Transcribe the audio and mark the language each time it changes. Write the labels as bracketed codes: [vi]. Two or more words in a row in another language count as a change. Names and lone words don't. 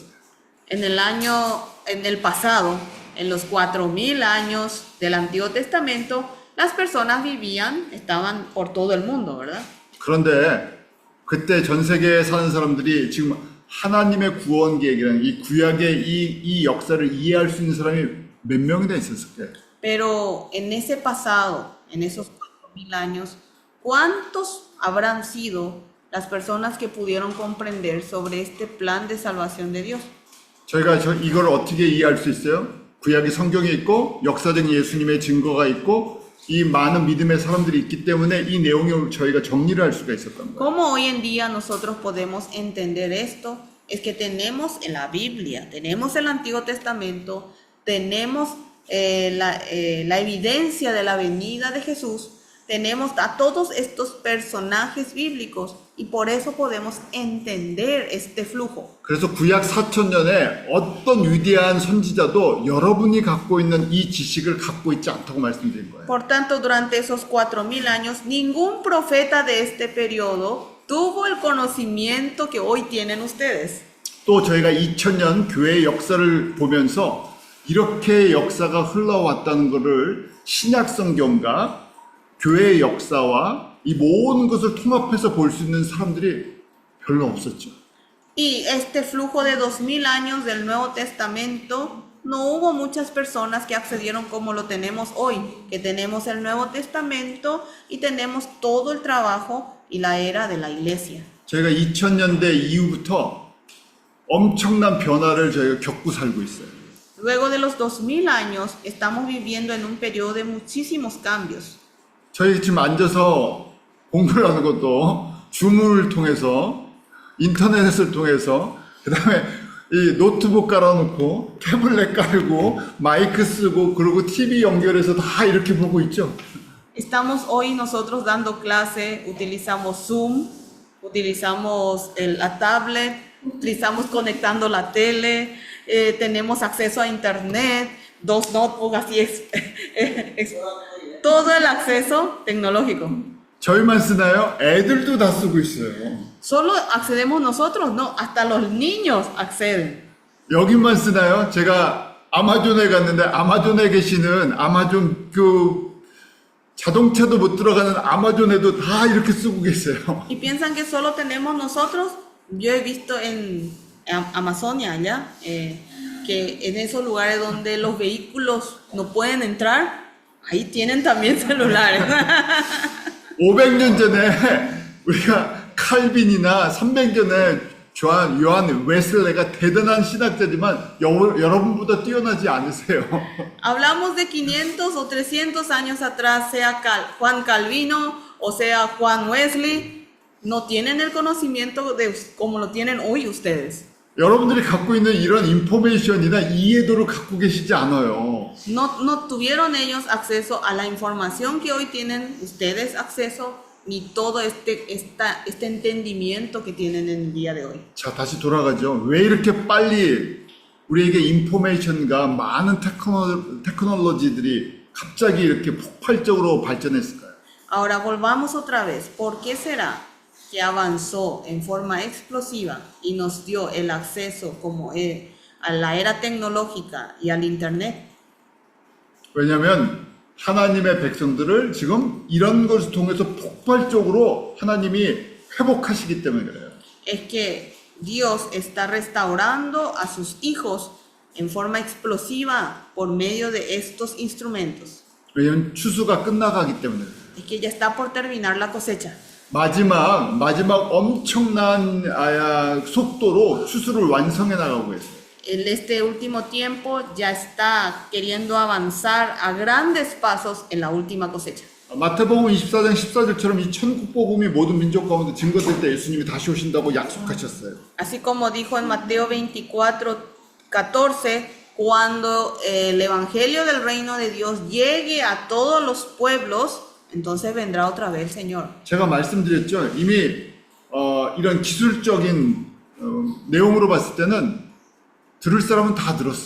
[es] En el pasado, en los 4000 años del Antiguo Testamento, las personas estaban por todo el mundo, ¿verdad? [ko] 그런데 그때 전 세계에 사는 사람들이 지금 하나님의 구원 계획이라는 이 구약의 이 역사를 이해할 수 있는 사람이 몇 명이나 있었을까요? [es] Pero en ese pasado, en esos 4000 años, ¿cuántos habrán sido las personas que pudieron comprender sobre este plan de salvación de Dios? [ko] 저희가 이걸 어떻게 이해할 수 있어요? 구약의 성경이 있고 역사적인 예수님의 증거가 있고 이 많은 믿음의 사람들이 있기 때문에 이 내용을 저희가 정리를 할 수가 있었던 거예요. [es] ¿Cómo hoy en día nosotros podemos entender esto? Es que tenemos en la Biblia, tenemos el Antiguo Testamento, tenemos la evidencia de la venida de Jesús, tenemos a todos estos personajes bíblicos y por eso podemos entender este flujo. [ko] 그래서 구약 4,000년에 어떤 위대한 선지자도 여러분이 갖고 있는 이 지식을 갖고 있지 않다고 말씀드린 거예요. [es] Por tanto, durante esos 4000 años, ningún profeta de este periodo tuvo el conocimiento que hoy tienen ustedes. [ko] 또 저희가 2000년 교회의 역사를 보면서 이렇게 역사가 흘러왔다는 것을 신약 성경과 교회의 역사와 이 모든 것을 통합해서 볼 수 있는 사람들이 별로 없었죠. [es] Y este flujo de 2000 años del Nuevo Testamento, no hubo muchas personas que accedieron como lo tenemos hoy, que tenemos el Nuevo Testamento y tenemos todo el trabajo y la era de la iglesia. [ko] 저희가 2000년대 이후부터 엄청난 변화를 저희가 겪고 살고 있어요. [es] Luego de los 2000 años, estamos viviendo en un periodo de muchísimos cambios. [ko] 저희 지금 앉아서 공부를 하는 것도 줌을 통해서 인터넷을 통해서 그 다음에 이 노트북 깔아놓고 태블릿 깔고 마이크 쓰고 그리고 TV 연결해서 다 이렇게 보고 있죠. [es] Estamos hoy nosotros dando clase, utilizamos Zoom, utilizamos la tablet, utilizamos conectando la tele, tenemos acceso a internet, 2 notebooks, así es, todo el acceso tecnológico. [ko] 저희만 쓰나요? 애들도 다 쓰고 있어요. [es] ¿Solo accedemos nosotros? No, hasta los niños acceden. [ko] 여기만 쓰나요? 제가 아마존에 갔는데 아마존에 계시는 아마존 그 자동차도 못 들어가는 아마존에도 다 이렇게 쓰고 계세요. [es] Y piensan que solo tenemos nosotros. Yo he visto en Amazonia allá, que en esos lugares donde los vehículos no pueden entrar, ahí tienen también celulares. [ko] 500년 전에 우리가 칼빈이나 300년 전에 요한 웨슬레가 대단한 신학자지만 여러분보다 뛰어나지 않으세요. [es] Hablamos de 500 o 300 años atrás, sea Juan Calvino o sea Juan Wesley, no tienen el conocimiento como lo tienen hoy ustedes. [ko] 여러분들이 갖고 있는 이런 인포메이션이나 이해도를 갖고 계시지 않아요. [es] No tuvieron ellos acceso a la información que hoy tienen ustedes acceso, ni todo este entendimiento que tienen en el día de hoy. [ko] 자, 다시 돌아가죠. 왜 이렇게 빨리 우리에게 인포메이션과 많은 테크놀로지들이 갑자기 이렇게 폭발적으로 발전했을까요? [es] Ahora volvamos otra vez. ¿Por qué será que avanzó en forma explosiva y nos dio el acceso como a la era tecnológica y al internet? [ko] 왜냐하면 하나님의 백성들을 지금 이런 것을 통해서 폭발적으로 하나님이 회복하시기 때문에 그래요. [es] Es que Dios está restaurando a sus hijos en forma explosiva por medio de estos instrumentos. [ko] 왜냐하면 추수가 끝나가기 때문에 그래요. [es] Es que ya está por terminar la cosecha. [ko] 마지막 엄청난 속도로 추수를 완성해 나가고 있어요. [es] En este último tiempo ya está queriendo avanzar a grandes pasos en la última cosecha. [ko] 마태복음 24장 14절처럼 이 천국 복음이 모든 민족 가운데 증거될 때 예수님이 다시 오신다고 약속하셨어요. [es] Así como dijo en Mateo 24:14, cuando el evangelio del reino de Dios llegue a todos los pueblos, entonces vendrá otra vez el Señor. [ko] 제가 말씀드렸죠. 이미 이런 기술적인 내용으로 봤을 때는 들을 사람은 다 들었어요.